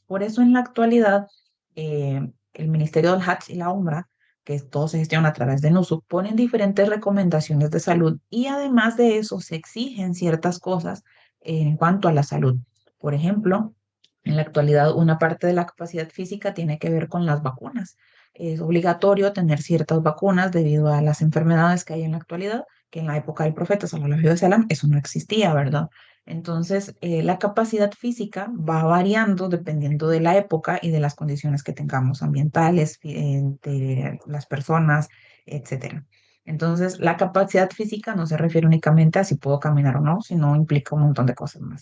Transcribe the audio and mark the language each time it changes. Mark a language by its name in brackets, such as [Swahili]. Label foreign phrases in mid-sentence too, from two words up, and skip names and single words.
[Spanish] Por eso, en la actualidad, el Ministerio del Hajj y la Umra, que todo se gestiona a través de NUSUC, ponen diferentes recomendaciones de salud y además de eso se exigen ciertas cosas en cuanto a la salud. Por ejemplo, en la actualidad una parte de la capacidad física tiene que ver con las vacunas. Es obligatorio tener ciertas vacunas debido a las enfermedades que hay en la actualidad, que en la época del profeta, [Arabic] صلى الله عليه وسلم, [Spanish] eso no existía, ¿verdad? Entonces, la capacidad física va variando dependiendo de la época y de las condiciones que tengamos ambientales, de las personas, etcétera. Entonces, la capacidad física no se refiere únicamente a si puedo caminar o no, sino implica un montón de cosas más.